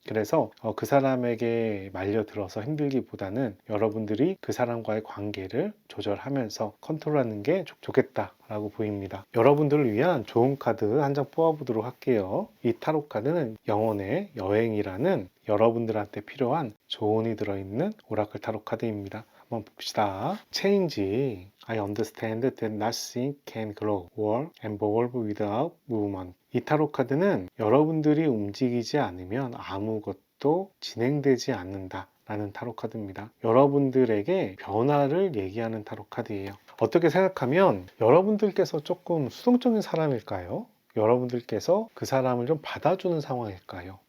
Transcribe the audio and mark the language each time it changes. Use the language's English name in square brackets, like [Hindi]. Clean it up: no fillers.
[Korean] 그래서 그 사람에게 말려들어서 힘들기보다는 여러분들이 그 사람과의 관계를 조절하면서 컨트롤하는 게 좋겠다라고 보입니다. 여러분들을 위한 좋은 카드 한 장 뽑아보도록 할게요. 이 타로 카드는 영혼의 여행이라는 여러분들한테 필요한 조언이 들어있는 오라클 타로 카드입니다. 한번 봅시다. Change. [English] I understand that nothing can grow or evolve without movement. [Korean] 이 타로 카드는 여러분들이 움직이지 않으면 아무것도 진행되지 않는다 라는 타로 카드입니다. 여러분들에게 변화를 얘기하는 타로 카드예요. 어떻게 생각하면 여러분들께서 조금 수동적인 사람일까요? 여러분들께서 그 사람을 좀 받아주는 상황일까요?